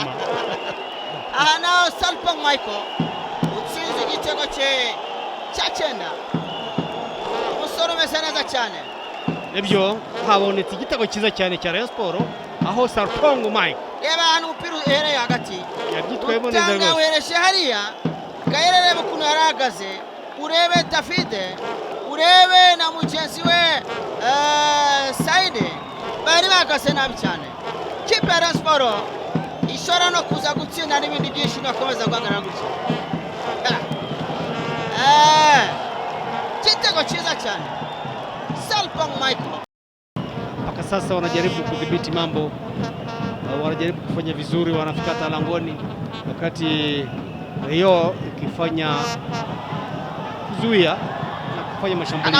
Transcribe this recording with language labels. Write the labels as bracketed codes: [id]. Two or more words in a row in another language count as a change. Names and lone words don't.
[rw] Nao Salpang Michael utsinze igitego cya cyenda. Umusore umeze neza cyane. Nibyo habonetse igitego cyiza cyane cya Rayon Sport aho Salpang Michael yaba hano umupira uhereye hagati yabyitwayemo neza rwose. Tanga wereshe hariya Gaël ukuntu yarahagaze, urebe David, urebe na mugenzi we Saide bari bahagaze nabi cyane. Kipe ya Rayon Sport ishora no kuza gutsinda n'ibindi byinshi nakomeza guhagarara gutya. Kitego cyiza cyane Salpang Michael. [sw] Mpaka sasa wanajaribu kudhibiti mambo, wanajaribu kufanya vizuri, wanafika hata langoni, wakati Rio ikifanya kuzuia na kufanya mashambulizi.